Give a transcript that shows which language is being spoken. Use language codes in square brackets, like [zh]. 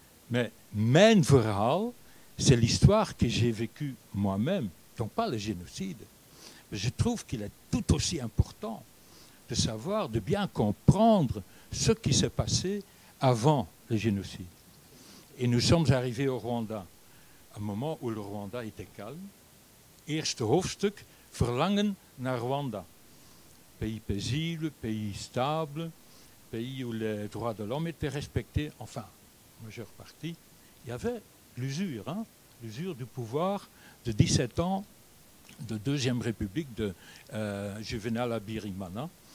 [fr] Mais [nl] mijn verhaal, [fr] c'est l'histoire que j'ai vécue moi-même, donc pas le génocide. Mais je trouve qu'il est tout aussi important de savoir, de bien comprendre ce qui s'est passé avant le génocide. Et nous sommes arrivés au Rwanda, à un moment où le Rwanda était calme. [nl] Eerste hoofdstuk, verlangen naar Rwanda. [fr] Pays paisible, pays stable, pays où les droits de l'homme étaient respectés, enfin, majeure partie. Il y avait l'usure, l'usure du pouvoir de 17 ans de Deuxième République de Juvenal Habyarimana.